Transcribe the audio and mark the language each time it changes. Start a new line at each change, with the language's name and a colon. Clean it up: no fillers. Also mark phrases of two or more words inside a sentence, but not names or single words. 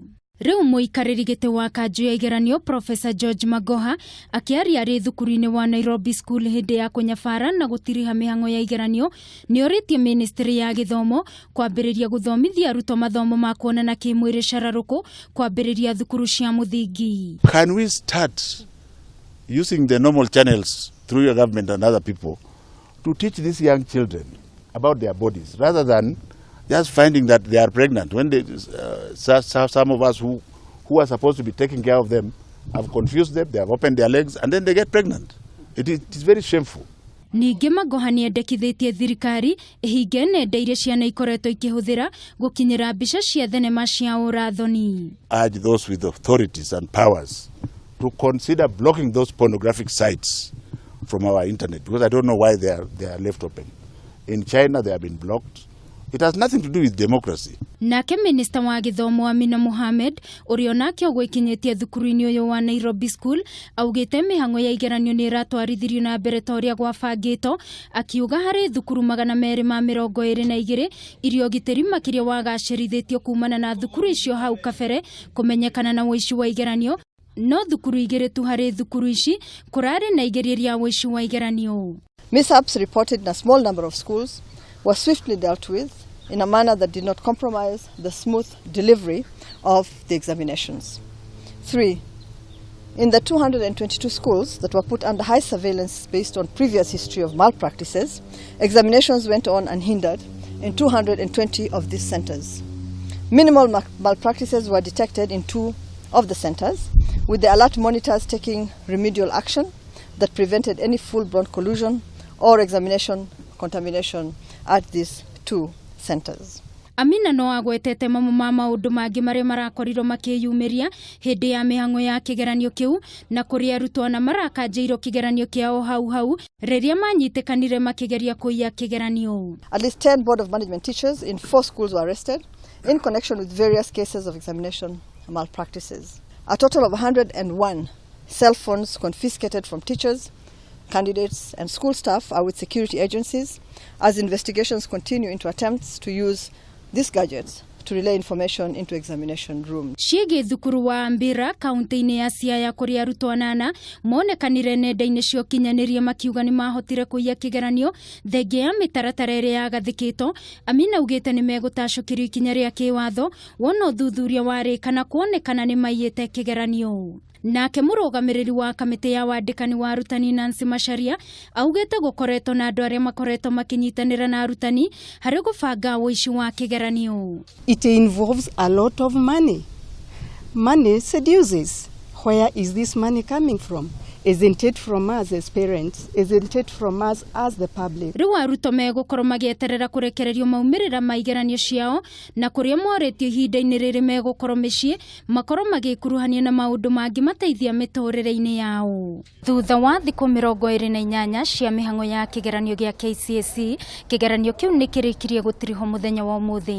Kikuyu: Rĩu mũikarĩri gĩtĩ wa kanjũ ya igeranio Professor George Magoha akĩaria arĩ thukuru-inĩ wa Nairobi School hĩndĩ ya kũnyabara na gũtiriha mĩhang'o ya igeranio, nĩ orĩtie Ministry ya Gĩthomo kwambĩrĩria gũthomithia arutwo mathomo ma kuonana kĩmwĩrĩ cararũkũ kwambĩrĩria thukuru cia mũthingi.
English: Can we start using the normal channels through your government and other people to teach these young children about their bodies rather than just finding that they are pregnant when they, some of us who are supposed to be taking care of them have confused them, they have opened their legs and then they get pregnant. It is very shameful.
Kikuyu: Ningĩ Magoha nĩ endekithĩtie thirikari ĩhinge nenda iria ciana ikoretwo ikĩhũthĩra gũkinyĩra mbica cia thenema cia ũrathoni.
English: Urge those with authorities and powers to consider blocking those pornographic sites from our internet, because I don't know why they are left open. In China they have been blocked. It has nothing to do with democracy.
Kikuyu: Nake Minister wa Gĩthomo Amina Mohamed ũrĩa onake ũgũikinyĩtie thukuru-inĩ ũyũ wa Nairobi School augĩte mĩhang'o ya igeranio nĩ ĩratwarithirio na mbere ta ũrĩa gwabangĩtwo, akiuga harĩ thukuru 222 irio ũgitĩri makĩria wagacĩrithĩtio kumana na thukuru icio hau kabere kũmenyekana na ũici wa igeranio, no thukuru 2 tu harĩ thukuru ici kũrarĩ na igeria rĩa ũici wa igeranio.
English: Mishaps reported in a small number of schools were swiftly dealt with in a manner that did not compromise the smooth delivery of the examinations. 3. In the 222 schools that were put under high surveillance based on previous history of malpractices, examinations went on unhindered in 220 of these centers. Minimal malpractices were detected in 2 of the centers, with the alert monitors taking remedial action that prevented any full-blown collusion or examination contamination at these 2 centers.
Kikuyu: Amina no agwetete mamwe ma maũndũ mangĩ marĩa marakorirwo makĩyumĩria hĩndĩ ya mĩhang'o ya kĩgeranio kĩu na kũrĩa arutwo na marakanjĩirwo kĩgeranio kĩao hau rĩrĩa manyitĩkanire makĩgeria kũiya kĩgeranio.
English: At least 10 Board of Management teachers in 4 schools were arrested in connection with various cases of examination malpractices. A total of 101 cell phones confiscated from teachers, candidates and school staff are with security agencies as investigations continue into attempts to use these gadgets to relay information into examination rooms.
Kikuyu: Ciĩgiĩ thukuru wa Ambira kaunti-inĩ ya Siaya kũrĩa arutwo 8 monekanire nenda-inĩ cia ũkinyanĩria makiuga nĩ mahotire kũiya kĩgeranio thengia ya mĩtaratara ĩrĩa yagathĩkĩtwo. Amina augĩte nĩ megũtacũkĩrio ikinya rĩa kĩwatho wona ũthuthuria warĩkana kuonekana nĩ maiyĩte kĩgeranio. Nake mũrũgamĩrĩri wa kamĩtĩ ya wandĩkani wa arutani Nancy Macharia augĩte gũkoretwo na andũ arĩa makoretwo makinyitanĩra na arutani harĩ gũbanga ũici wa kĩgeranio.
English: It involves a lot of money. Money seduces. Where is this money coming from? Isn't it from us as parents? Isn't it from us as the public?
Kikuyu: Rĩu arutwo megũkorwo magĩeterera kũrekererio maumĩrĩra ma igeranio ciao na kũrĩa morĩtio ihinda-inĩ rĩrĩ megũkorwo mĩciĩ makorwo magĩkuruhania na maũndũ mangĩ mateithia mĩtũrĩre-inĩ yao. Thutha wa thikũ 28 cia mĩhang'o ya kĩgeranio gĩa KCSE, kĩgeranio kĩu nĩ kĩrĩkirie gũtirihwo mũthenya wa ũmũthĩ.